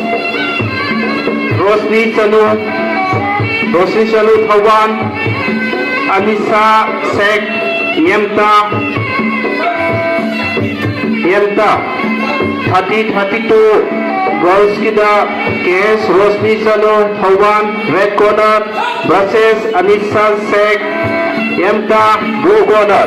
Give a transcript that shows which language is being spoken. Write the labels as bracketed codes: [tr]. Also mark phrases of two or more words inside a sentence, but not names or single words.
[en] Rosni Chalu Thawan Anissa Sek Mamta 30-32 Girls Gida KS Rosni Chalu Thawan Red Corner versus Anissa Sek Mamta Blue Corner.